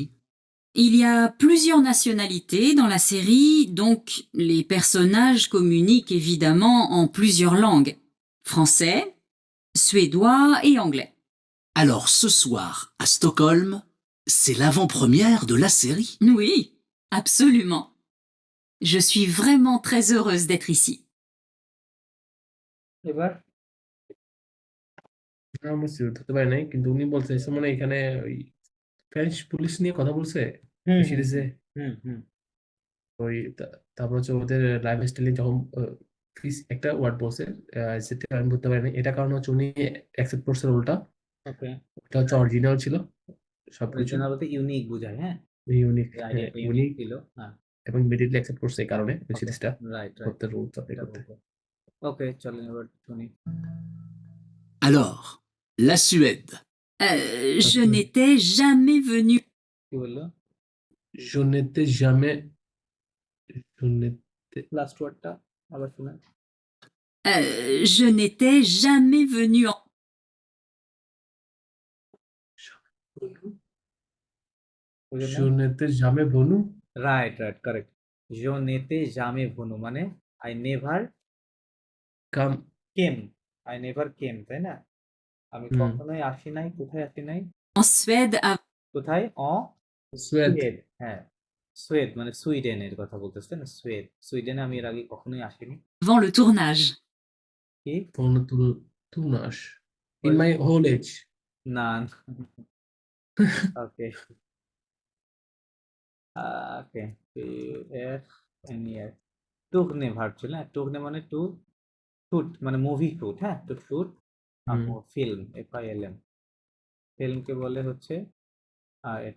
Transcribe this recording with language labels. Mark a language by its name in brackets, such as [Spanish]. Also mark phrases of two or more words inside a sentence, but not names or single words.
[French] Il y a plusieurs nationalités dans la série, donc les personnages communiquent évidemment en plusieurs langues. Français, suédois et anglais. Alors ce soir, à Stockholm, c'est l'avant-première de la série. Oui, absolument. Je suis vraiment très heureuse d'être ici. [Bangla] এবার আমি সিরিজ ধরতে পারি নাই, কিন্তু উনি বলছে মানে এখানে ওই [English] French police [Bangla] নিয়ে কথা বলছে হুম ওই সিরিজে। হুম হুম ওই তারপর হচ্ছে ওদের [English] life style [Bangla] যখন একটা ওয়ার্ড বলছে, যেটা আমি বলতে পারি না, এটা কারণ হচ্ছে উনি অ্যাকসেপ্ট করছে রোলটা, ওকে, এটা হচ্ছে অরিজিনাল ছিল সবকিছু, অরিজিনাল বলতে ইউনিক বোঝায়, হ্যাঁ, ইউনিক, এই হ্যাঁ [English] idea unique [Bangla] ইউনিক, ছিল, হ্যাঁ, এবং [English] immediately accept [Bangla] করছে এই কারণে ওকে, সিরিজটা রাইট রাইট, করতে, [English] rules apply [Bangla] এটা করতে। বলবো। ওকে, চলেন এবার শুনি। [French] Alors, la Suède. Je n'étais jamais venu. [Bangla] কি বললো? [French] Je n'étais jamais, je n'étais, [English] last word [Bangla] আবার শুনেন। [French] Je n'étais jamais venu en... je n'étais jamais venu, [English] right right, correct. [French] je n'étais jamais venu [English] মানে I never কাম, came, I never came, [Bangla] তাই না? আমি হুম, কখনোই আসি নাই, কোথায় আসি নাই, [French] en Suède [Bangla] কোথায়, [French] সুয়েদ, [Bangla] সুয়েড, হ্যাঁ, সুয়েড মানে সুইডেনের কথা বলতেছে না, সুয়েড, সুইডেনে আমি এর আগে কখনোই আসিনি। [French] avant le tournage. [Bangla] কি [French] tournage, [English] in my whole age, [Bangla] না, [English] okay, okay, [Bangla] এর ইয়ার টুকনে ভার্ব ছিল, হ্যাঁ, টুকনে মানে [English] to shoot [Bangla] মানে [English] movie shoot, [Bangla] হ্যাঁ, [English] to shoot হুম, [Bangla] ফিল্ম, FILM, ফিল্মকে বলে হচ্ছে এটা।